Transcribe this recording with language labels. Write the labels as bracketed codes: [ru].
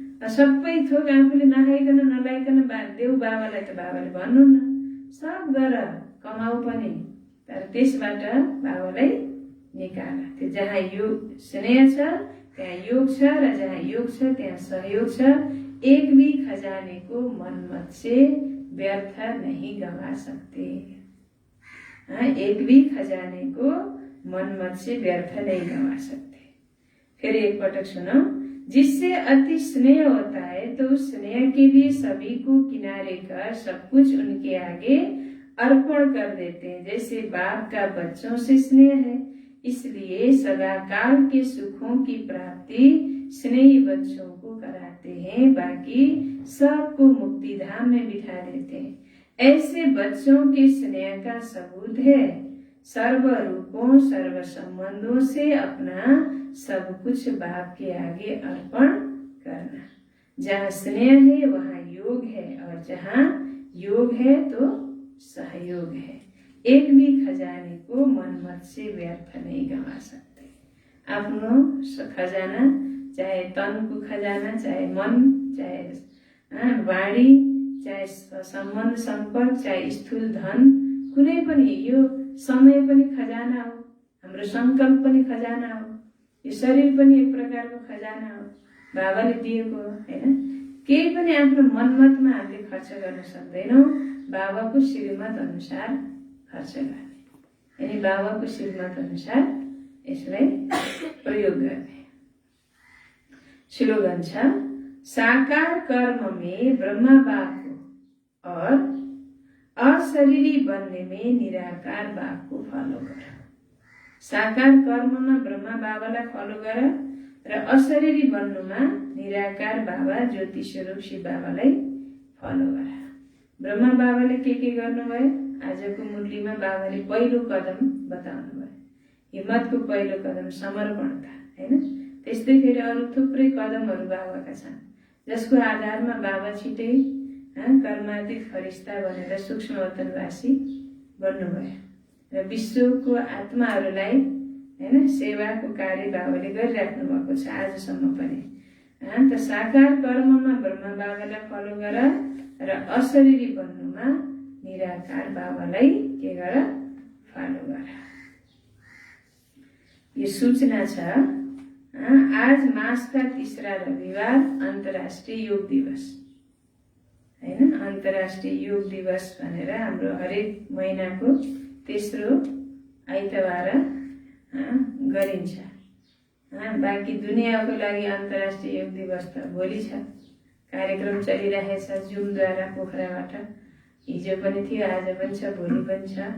[ne] सबै थोक आफूले नखाइकन नलाइकन देऊ बाबालाई त बाबाले भन्नुहुन्न, सब गर कमाऊ पनि, तर त्यसबाट बाबालाई निकाल। त्यो जहाँ योग स्नेह छ त्यहाँ योग छ, र जहाँ योग छ त्यहाँ सहयोग छ। [hi] एक भी खजाने को मन मत से व्यर्थ नहीं गवा सकते। एक भी खजाने को मन मत से व्यर्थ नहीं गवा सकते। फिर [ne] एक पटक [hi] सुनो। जिससे अति स्नेह होता है तो उस स्नेह के लिए सभी को किनारे कर सब कुछ उनके आगे अर्पण कर देते हैं। जैसे बाप का बच्चों से स्नेह है, इसलिए सदा काल के सुखों की प्राप्ति स्नेही बच्चों को कराते हैं, बाकी सबको मुक्ति धाम में बिठा देते हैं। ऐसे बच्चों के स्नेह का सबूत है सर्व रूपों सर्व संबंधों से अपना सब कुछ बाप के आगे अर्पण करना। जहाँ स्नेह है वहाँ योग है, और जहाँ योग है तो सहयोग है। एक भी खजाने को मन मत से व्यर्थ नहीं गवा सकते। [ne] आफ्नो खजाना, चाहे तन को खजाना, चाहे मन, चाहे वाणी, चाहे सम्बन्ध सम्पर्क, चाहे स्थूल धन, कुनै पनि, यो समय पनि खजाना हो, हाम्रो संकल्प पनि खजाना हो, यो शरीर पनि एक प्रकारको खजाना हो, बाबाले दिएको हो हैन। केही पनि आफ्नो मनमतमा हामीले खर्च गर्न सक्दैनौँ, बाबाको श्रीमत अनुसार खर्च गर्ने, यानी बाबाको श्रीमत अनुसार यसलाई प्रयोग गर्ने। स्लोगन छ, [hi] साकार कर्म में ब्रह्मा बाप को और अशरीरी बनने में निराकार बाप को फॉलो कर। [ne] साकार कर्ममा ब्रह्मा बाबालाई फलो गर र अशरीरी बन्नुमा निराकार बाबा ज्योति स्वरूप शिव बाबालाई फलो गर। ब्रह्मा बाबाले के गर्नुभयो? आजको मुरलीमा बाबाले पहिलो कदम बताउनु भयो। हिम्मतको पहिलो कदम समर्पणता हैन। त्यस्तै फेरि अरू थुप्रै कदमहरू बाबाका छन्, जसको आधारमा बाबा छिटै कर्मातीत फरिस्ता बनेर सूक्ष्म वतनवासी बन्नुभयो र विश्वको आत्माहरूलाई हैन सेवाको कार्य बाबाले गरिराख्नु भएको छ आजसम्म पनि। त साकार कर्ममा ब्रह्मा बाबालाई फलो गर र अशरीरी बन्नुमा निराकार बाबालाई के गर? फलो गर। यो सूचना छ। [hi] आज मास का तीसरा रविवार अन्तर्राष्ट्रिय योग दिवस [ne] हैन। अन्तर्राष्ट्रिय योग दिवस भनेर हाम्रो हरेक महिनाको तेस्रो आइतबार गरिन्छ। बाँकी दुनियाँको लागि अन्तर्राष्ट्रिय योग दिवस त भोलि छ। कार्यक्रम चलिरहेछ जुमद्वारा पोखराबाट। हिजो पनि थियो, आज पनि छ, भोलि पनि छ।